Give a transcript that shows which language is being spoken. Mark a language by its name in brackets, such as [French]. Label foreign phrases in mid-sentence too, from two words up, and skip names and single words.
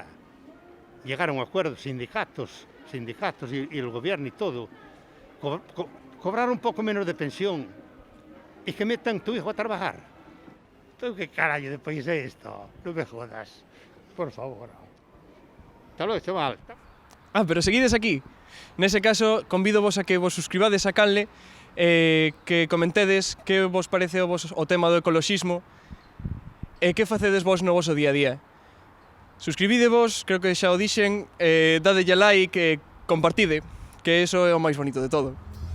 [Spanish] Llegar a un acuerdo, sindicatos y el gobierno y todo. Cobrar un poco menos de pensión y que metan tu hijo a trabajar. ¿Tú qué carajo de país es esto? No me jodas, por favor. Hasta luego, chaval. [Galician] Pero seguides aquí. Nese caso, convido vos a que vos suscribades a canle, que comentedes que vos parece o tema do ecoloxismo e que facedes vos no voso día a día. Suscribidevos, creo que xa o dixen, dadelle like e compartide, que eso é o máis bonito de todo.